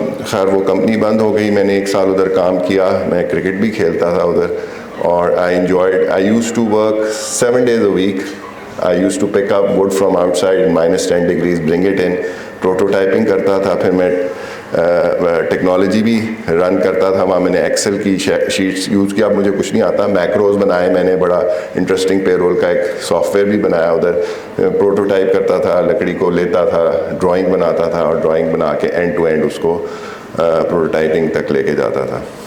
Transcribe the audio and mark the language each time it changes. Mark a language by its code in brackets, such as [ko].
[ur] خیر وہ کمپنی بند ہو گئی. میں نے 1 سال ادھر کام کیا. میں کرکٹ بھی کھیلتا تھا ادھر اور [en] I enjoyed. I used to work 7 days a week. I used to pick up wood from outside in -10 degrees, bring it in, prototyping [ur] کرتا تھا. پھر میں ٹیکنالوجی بھی رن کرتا تھا وہاں. میں نے ایکسل کی شیٹس یوز کیا. اب مجھے کچھ نہیں آتا. میکروز بنائے میں نے. بڑا انٹرسٹنگ پے رول کا ایک سافٹ ویئر بھی بنایا ادھر. پروٹوٹائپ کرتا تھا، لکڑی کو لیتا تھا، ڈرائنگ بناتا تھا اور ڈرائنگ بنا کے اینڈ ٹو اینڈ اس کو پروٹوٹائپنگ تک لے کے جاتا تھا.